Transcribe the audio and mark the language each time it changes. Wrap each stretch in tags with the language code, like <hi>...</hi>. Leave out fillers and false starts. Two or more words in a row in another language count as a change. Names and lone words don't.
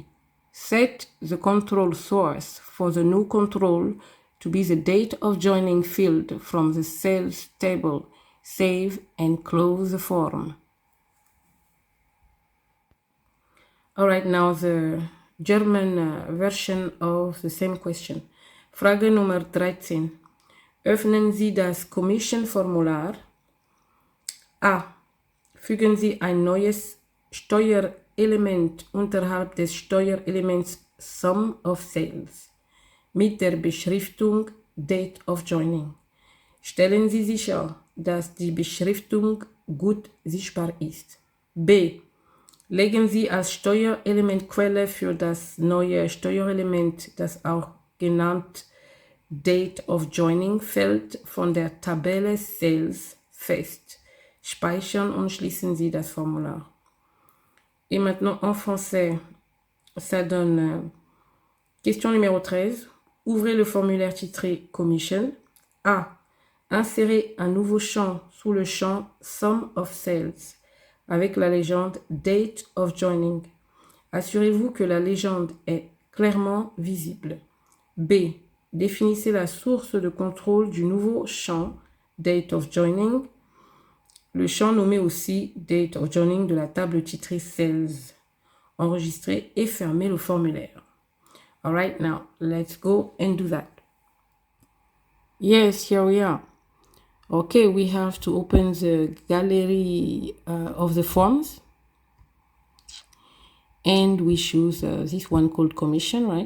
<en>Set the control source for the new control to be the date of joining field from the sales table. Save and close the form. All right, now the German version of the same question.</en> <de>Frage Nummer 13. Öffnen Sie das Commission-Formular. A. Fügen Sie ein neues Steuerelement unterhalb des Steuerelements Sum of Sales mit der Beschriftung Date of Joining. Stellen Sie sicher, dass die Beschriftung gut sichtbar ist. B. Legen Sie als Steuerelementquelle für das neue Steuerelement, das auch genannt Date of Joining Feld von der Tabelle Sales fest. Speichern und schließen Sie das Formular.</de> <fr>Et maintenant en français, ça donne question numéro 13. Ouvrez le formulaire titré Commission. A. Insérez un nouveau champ sous le champ Sum of Sales avec la légende Date of Joining. Assurez-vous que la légende est clairement visible. B. Définissez la source de contrôle du nouveau champ Date of Joining, le champ nommé aussi Date of Joining de la table titrée Sales. Enregistrez et fermez le formulaire.</fr> <en>All right, now let's go and do that. Yes, here we are. Okay, we have to open the gallery of the forms, and we choose this one called commission, right?</en>